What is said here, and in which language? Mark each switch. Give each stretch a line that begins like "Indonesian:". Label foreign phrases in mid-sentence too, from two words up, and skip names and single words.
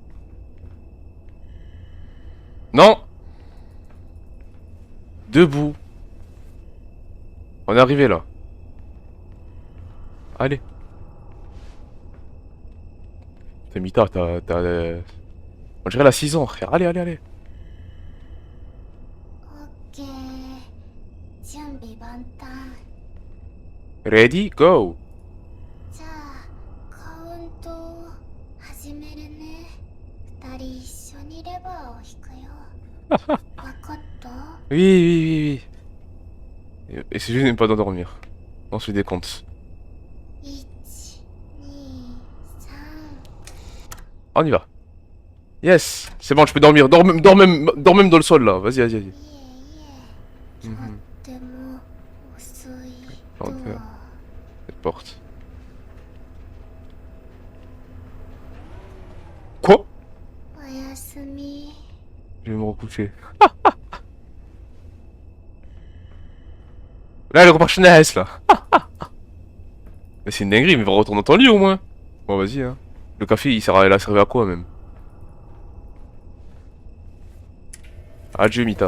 French: Non! Debout. On est arrivé là. Allez. T'as Mita, on dirait elle a 6 ans, frère. Allez, allez, allez.
Japanese: オッケー準備万端
English: Ready, go.
Japanese: じゃあカウントを始めるね二人一緒にレバーを引くよわかった
French: Oui, oui, oui, oui. Et c'est juste de ne pas dormir. On se décompte.
Japanese: 1、2、3
French: On y va. Yes, c'est bon, je peux dormir. Dors même dans le sol là. Vas-y, vas-y, vas-y.
Japanese: いえいえとっても遅いと
French: Ferme cette porte. Quoi?
Japanese: おやすみ
French: Je vais me recoucher. Là, elle remarche une AS là. Mais c'est une dinguerie, mais va retourner dans ton lit au moins. Bon, vas-y, hein. Le café, il a servi à quoi même? Adieu, Mita.